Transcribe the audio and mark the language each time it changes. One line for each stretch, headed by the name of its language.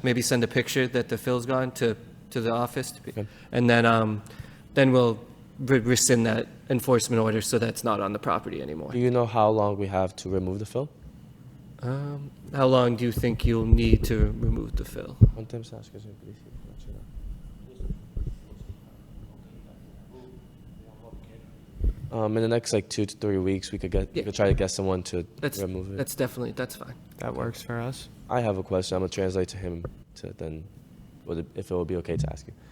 English: Maybe send a picture that the fill's gone to the office, and then we'll rescind that enforcement order so that's not on the property anymore. Do you know how long we have to remove the fill? How long do you think you'll need to remove the fill?
Portuguese: Quanto tempo você acha que a gente precisa pra tirar?
English: In the next like 2 to 3 weeks, we could try to get someone to remove it. That's fine. That works for us. I have a question. I'm gonna translate to him to then, if it would be okay to ask you.